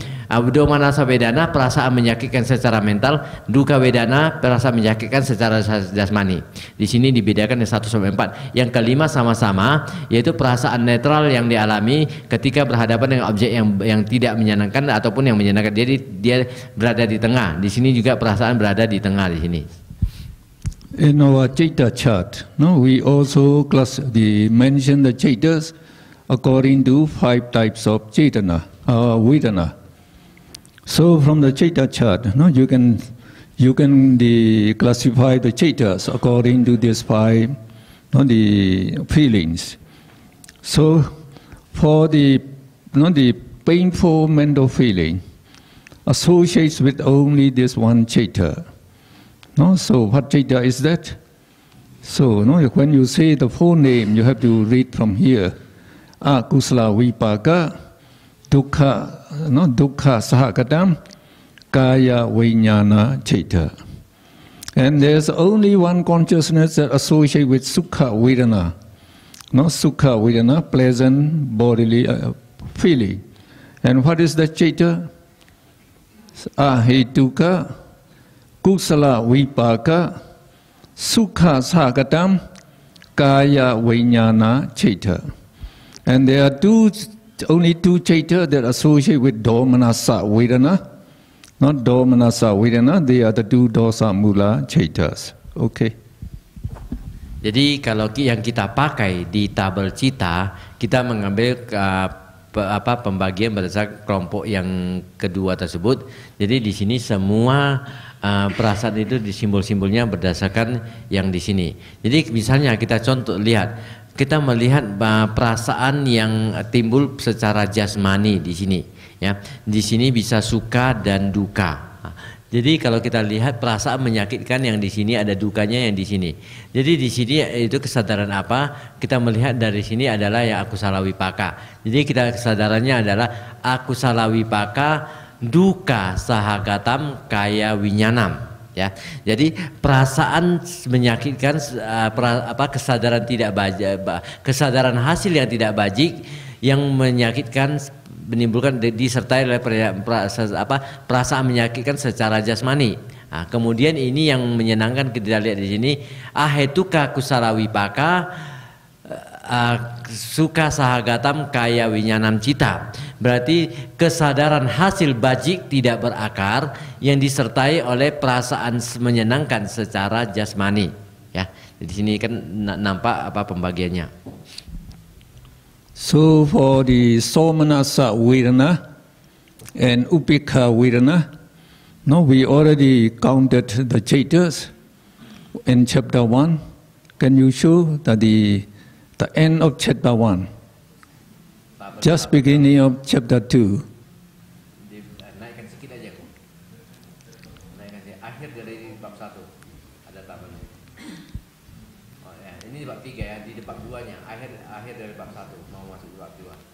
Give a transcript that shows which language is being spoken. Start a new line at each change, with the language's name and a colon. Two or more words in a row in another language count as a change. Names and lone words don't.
Pali: Domanasa Vedana,
Indonesian: perasaan menyakitkan secara mental,
Pali: Dukkha Vedana,
Indonesian: perasaan menyakitkan secara jasmani. Di sini dibedakan dari 1 sampai 4. Yang kelima sama-sama, yaitu perasaan netral yang dialami ketika berhadapan dengan objek yang tidak menyenangkan ataupun yang menyenangkan. Jadi dia berada di tengah. Di sini juga perasaan berada di tengah di sini.
English: In our Citta chart, no, we also mention the Cittas according to 5 types of
Pali: Cetana, Vedana.
English: So from the Citta chart, no, you can classify the Cittas according to these 5, no, the feelings. So for the painful mental feeling associates with only this one Citta. No, so what Citta is that? So no, when you say the full name, you have to read from here.
Pali: Akusala Vipaka, Dukkha, no, Dukkha Sahagatam, Kaya Vijnana Citta.
English: And there's only one consciousness that associates with
Pali: Sukha Vedana. No, Sukha Vedana,
English: pleasant bodily feeling. And what is the Citta?
Pali: Ahetuka, Kusala Vipaka, Sukha Sagatam, Kaya Vijnana Citta.
English: And there are only two Citta that associate with
Pali: Domanassa Vedana. Not Domanassa Vedana,
English: they are the 2
Pali: dosa mula Cittas.
English: Okay.
Indonesian: Jadi kalau yang kita pakai di tabel Citta, kita mengambil pembagian berdasarkan kelompok yang kedua tersebut. Jadi di sini semua perasaan itu di simbol-simbolnya berdasarkan yang di sini. Jadi misalnya kita contoh lihat, kita melihat perasaan yang timbul secara jasmani di sini, ya. Di sini bisa suka dan duka. Jadi kalau kita lihat perasaan menyakitkan yang di sini ada dukanya yang di sini. Jadi di sini itu kesadaran apa? Kita melihat dari sini adalah yang
Pali: akusala vipaka.
Indonesian: Jadi kita kesadarannya adalah
Pali: akusala vipaka dukkha sahagatam kaya vinyanam,
Indonesian: ya. Jadi perasaan menyakitkan, kesadaran tidak bajik, kesadaran hasil yang tidak bajik yang menyakitkan, menimbulkan disertai oleh perasaan menyakitkan secara jasmani. Nah, kemudian ini yang menyenangkan kita lihat di sini, ahetuka kusala vipaka suka sahagatam kaya vinyanam citta. Berarti kesadaran hasil bajik tidak berakar yang disertai oleh perasaan menyenangkan secara jasmani, ya. Di sini kan nampak pembagiannya. So for the
Pali: Somanassa Vedana
Indonesian: and
Pali: Upekha Vedana,
Indonesian: no, we already counted the Cittas in chapter 1. Can you show that the end of chapter 1, just beginning of chapter 2? Naikkan sedikit aja, naikkan sedikit. Akhir dari bab 1 ada tabelnya. Oh ya, ini di bab 3 ya, di bab 2-nya, akhir dari bab 1 mau masuk di bab 2.